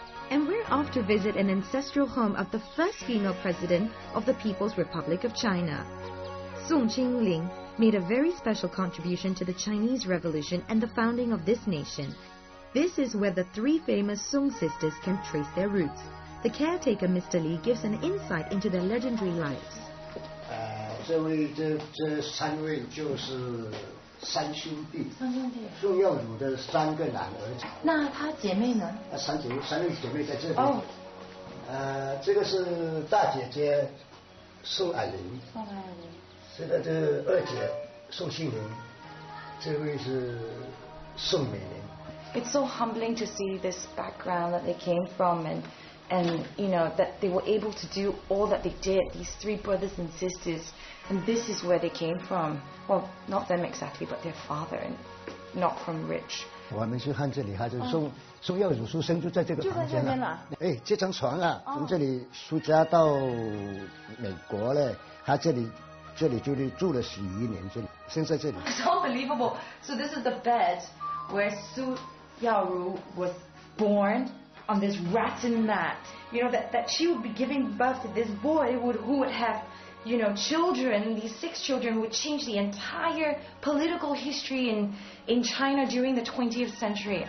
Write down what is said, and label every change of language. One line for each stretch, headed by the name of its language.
English: And we're off to visit an ancestral home of the first female president of the People's Republic of China. Song Qingling made a very special contribution to the Chinese Revolution and the founding of this nation. This is where the three famous Song sisters can trace their roots. The caretaker, Mr. Li, gives an insight into their legendary lives.
Chinese: 这三位就是三兄弟，宋耀祖的3个男儿子。那她姐妹呢？三位姐妹在这边。这个是大姐姐宋霭龄，这个是二姐宋庆龄，这位是宋美龄。
English: It's so humbling to see this background that they came from, and you know that they were able to do all that they did. These three brothers and sisters, and this is where they came from. Well, not them exactly, but their father, and not from rich.
Chinese: 我们去看这里，就是宋耀祖出生就在这个房间了。这张床啊，从这里苏家到美国嘞，他这里就住了11年，现在这里。
English: It's unbelievable. So this is the bed where Su Yaoru was born on this rattan mat. You know that she would be giving birth to this boy who would have, you know, children, these 6 children who would change the entire political history in China during the 20th century.